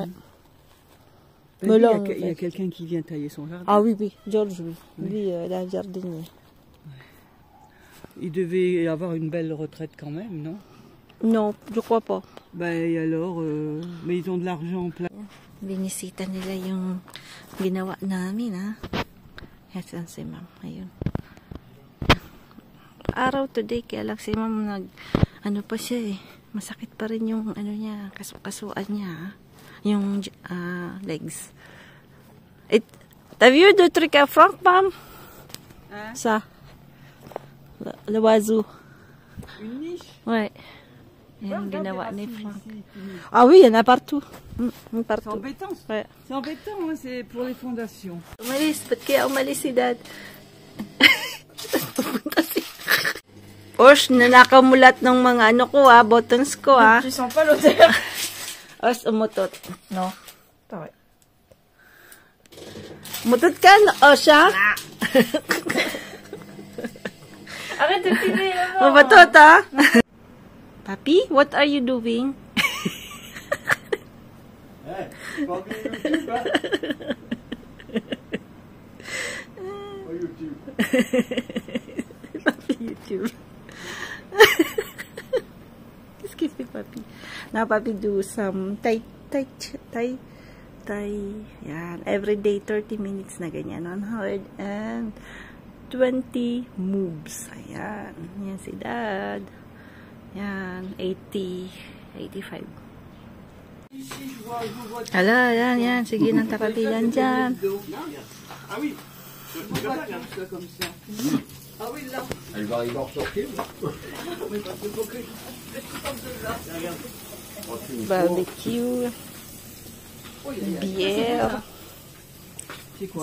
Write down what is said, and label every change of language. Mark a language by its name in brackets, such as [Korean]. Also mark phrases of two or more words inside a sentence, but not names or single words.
[French] Ben, Mais lui, là, il y a quelqu'un qui vient tailler son jardin. Ah oui, George, oui. Lui, il a un jardinier. Il devait avoir une belle retraite quand même, non? Non, je crois pas. Ben et alors, mais ils ont de l'argent en plein. [Filipino] Binisita nila yung ginawa namin, ha? Yan si ma'am. Ayun. Araw today, kaya lang si ma'am ano pa siya eh. Masakit pa rin yung ano niya, kasuan niya, ha? Yung legs. [French] T'as vu de truc à Franck, ma'am? Hein? Ça. Le oiseau. Une niche? Ouais. [Filipino] Yung ginawa ni [French] Ici, Franck. Timmy. Ah oui, il y en a partout. C'est Partout. embêtant. Ouais. C'est embêtant, hein, c'est pour les fondations. [Filipino] Umalis. Ba't kaya umalis si Dad? Osh, nanakaw mo lahat ng mga ano ko, ha? Buttons ko, ha? [French] Tu sens pas l'odeur? [Filipino] Osh, umutot. No? Sorry. Umutot ka, no? Osh, ha? [French] Arrête de tirer, [Filipino] Umutot, ha? [English] Papi, what are you doing? Papi YouTube. [French] Qu'est-ce qu'il fait, Papi? [English] Now, Papi do some tai. Yan. Every day, [Filipino] 30 minutes na ganyan. 120 moves. Ayan. Yan si Dad. Yan. 80, 85. Hala, yan. Sige, nang Papi. Yan dyan. [French] Ah oui. Comme ça. Ah oui, là. Il va ressortir. Barbecue. Bière. C'est quoi?